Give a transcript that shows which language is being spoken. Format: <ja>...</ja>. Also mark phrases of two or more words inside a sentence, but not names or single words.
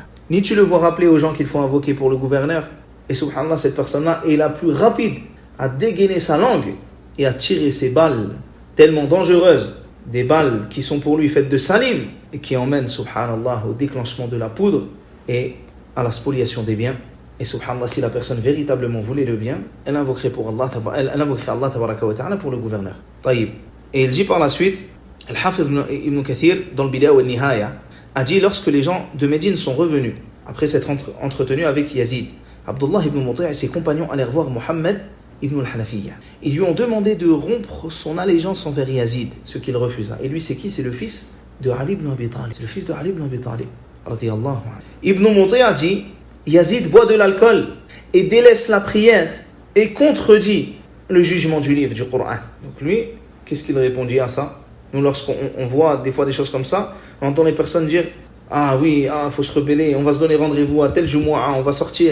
<fr>Ni tu le vois rappeler aux gens qu'il faut invoquer pour le gouverneur. Et subhanallah, cette personne-là est la plus rapide à dégainer sa langue et à tirer ses balles tellement dangereuses, des balles qui sont pour lui faites de salive et qui emmènent, subhanallah, au déclenchement de la poudre et à la spoliation des biens. Et subhanallah, si la personne véritablement voulait le bien, elle invoquerait</fr> <ar>الله تبارك وتعالى</ar> <fr>pour le gouverneur. Taïb. Et il dit par la suite, Al-Hafidh ibn Kathir, dans le Bidaya wa Nihaya, a dit lorsque les gens de Médine sont revenus, après s'être entretenus avec Yazid, Abdullah ibn Muti' et ses compagnons allèrent voir Mohammed ibn al-Hanafiyya. Ils lui ont demandé de rompre son allégeance envers Yazid, ce qu'il refusa. Et lui, c'est qui? C'est le fils de Ali ibn Abi Talib. C'est le fils de Ali ibn Abi Talib.</fr> <ar>رضي الله عنه.</ar> <fr>Ibn Muti' a dit, Yazid boit de l'alcool et délaisse la prière et contredit le jugement du livre, du Coran. Donc lui, qu'est-ce qu'il répondit à ça? Nous, lorsqu'on voit des fois des choses comme ça, on entend les personnes dire, ah oui, faut se rebeller, on va se donner rendez-vous à tel Jumu'ah, on va sortir.</fr>